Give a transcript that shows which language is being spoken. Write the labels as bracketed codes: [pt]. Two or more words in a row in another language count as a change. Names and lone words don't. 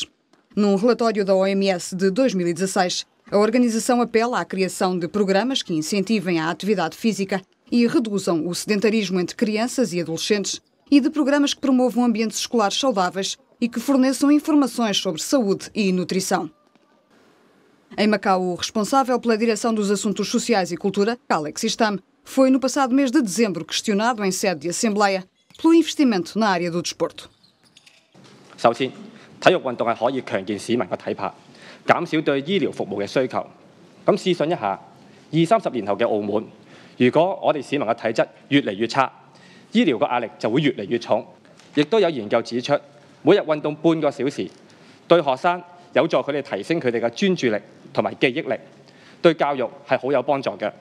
[pt] Num relatório da OMS de 2016, a organização apela à criação de programas que incentivem a atividade física e reduzam o sedentarismo entre crianças e adolescentes e de programas que promovam ambientes escolares saudáveis e que forneçam informações sobre saúde e nutrição. Em Macau, o responsável pela Direção dos Assuntos Sociais e Cultura, Alex Istam, foi no passado mês de dezembro questionado em sede de Assembleia pelo investimento na área do desporto. [yue] 首先，體育運動係可以強健市民嘅體魄，減少對醫療服務嘅需求。咁試想一下，20-30年後嘅澳門，如果我哋市民嘅體質越嚟越差，醫療嘅壓力就會越嚟越重。亦都有研究指出，每日運動半個小時，對學生有助佢哋提升佢哋嘅專注力同埋記憶力，對教育係好有幫助嘅。